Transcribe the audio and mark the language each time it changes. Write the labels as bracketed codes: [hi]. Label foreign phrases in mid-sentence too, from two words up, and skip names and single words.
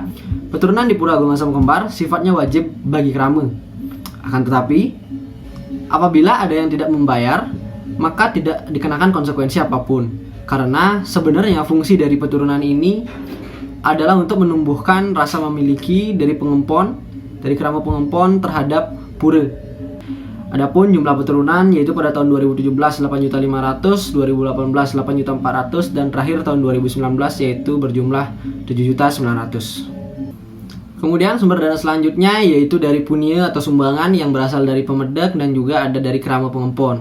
[id] Peturunan di Pura Agung Asam Kembar sifatnya wajib bagi krame. Akan tetapi, apabila ada yang tidak membayar, maka tidak dikenakan konsekuensi apapun. Karena sebenarnya fungsi dari peturunan ini adalah untuk menumbuhkan rasa memiliki dari krama pengempon terhadap pura. Adapun jumlah peturunan yaitu pada tahun 2017 8.500.000, 2018 8.400.000 dan terakhir tahun 2019 yaitu berjumlah 7.900.000. Kemudian sumber dana selanjutnya yaitu dari punia atau sumbangan yang berasal dari Pemedek dan juga ada dari Krama Pengempon.